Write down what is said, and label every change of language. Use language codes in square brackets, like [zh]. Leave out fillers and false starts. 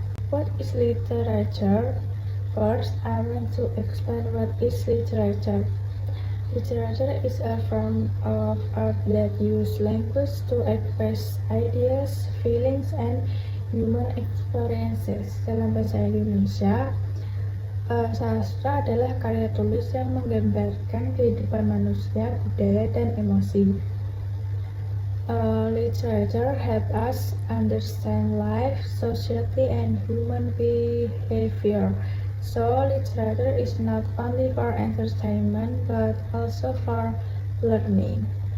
[en] What is literature? First, I want to explain what is literature. Literature is a form of art that uses language to express ideas, feelings, and human experiences. [id] Dalam bahasa Indonesia, sastra adalah karya tulis yang menggambarkan kehidupan manusia, budaya, dan emosi. [en] Literature helps us understand life, society, and human behavior. So, literature is not only for entertainment but also for learning.